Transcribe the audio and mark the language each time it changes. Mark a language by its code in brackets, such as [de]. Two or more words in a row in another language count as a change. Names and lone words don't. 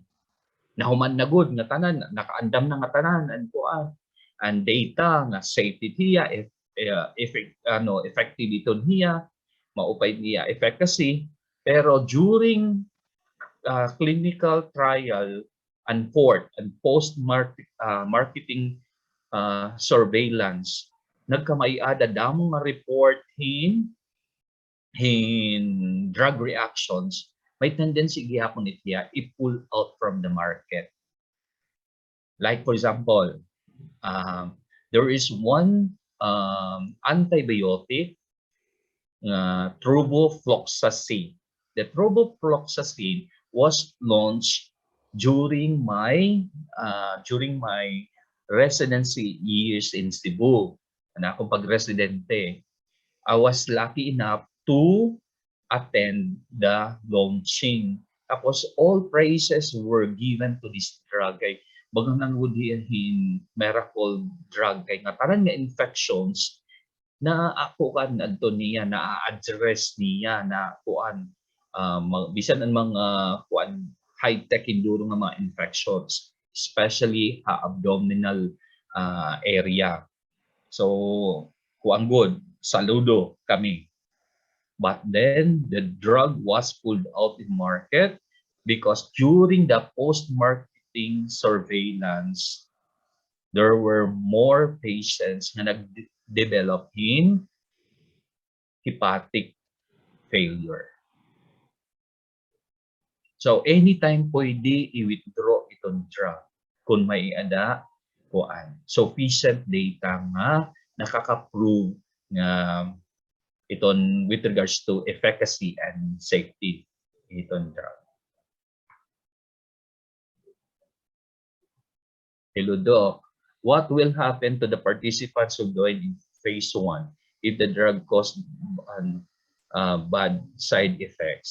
[war] Nahuman na good nga tanan, nakaandam na nga tanan and kuan. And data nga safety niya, effective ito niya, maupay niya efficacy. [en] Pero during clinical trial and post-marketing surveillance, [war] nagkamay-ada damo nga report in drug reactions, may tendency gihapon itiya i- [en] pull out from the market. Like for example, there is one antibiotic, trovofloxacin. The trovofloxacin was launched during my residency years in Cebu. [war] Akong pag-residente, [en] I was lucky enough to attend the launching. Tapos all praises were given to this drug. [war] Kay bagang nanggudihin [en] miracle drug [war] kay nga tanan nga infections na ako kan adto niya na address niya na kuan bisan ang mga kuan [en] high tech [war] enduro nga mga infections, especially abdominal area. So kuan good, saludo kami. [en] But then the drug was pulled out in market because during the post-marketing surveillance, there were more patients [war] na nag-develop in [en] hepatic failure. [war] So anytime pwede i-withdraw itong drug kung may kuan sufficient data nga nakaka-prove nga iton [en] with regards to efficacy and safety [war] iton drug. [en] Hello, Doc. What will happen to the participants who joined in phase 1 if the drug caused bad side effects?